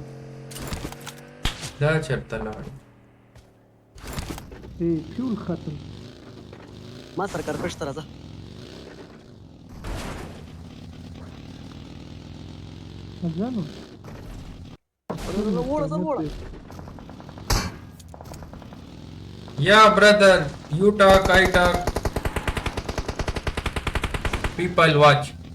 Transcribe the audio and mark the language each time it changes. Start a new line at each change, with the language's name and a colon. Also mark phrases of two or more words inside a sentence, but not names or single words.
Pashto: دا چرته لاړ. فیول ختم ما سره کارپټ ته راځه. ځانو وړه زه وړه.
English: Yeah, brother. You talk, I talk. People watch.